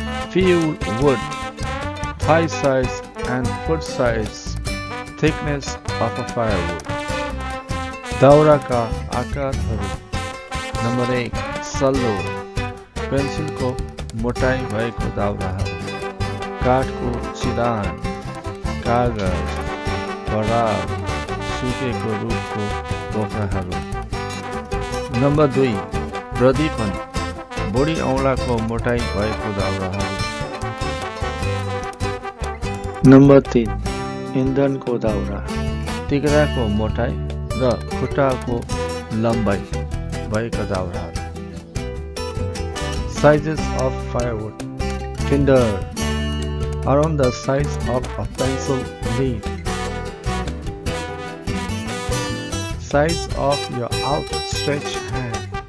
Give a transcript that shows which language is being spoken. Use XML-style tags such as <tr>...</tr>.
<en>Fuel wood, thigh size and foot size, thickness of a firewood.</en> <ne>दाउराका आकारहरू. Number 1. सल्लो, पेन्सिलको मोटाई भएको दाउराहरू, काठको चिरान, कागज, पराल, सुकेको रुखको टोक्राहरू। नम्बर 2. प्रदीपन, बढी औँलाको मोटाई भएको दाउराहरू। नम्बर 3. इन्धनको दाउरा, तिघ्राको मोटाई र खुट्टाको लम्बाई भएका दाउराहरू।</ne> <en>Sizes of firewood. Tinder, around the size of a pencil leaf. Size of your outstretched hand.</en>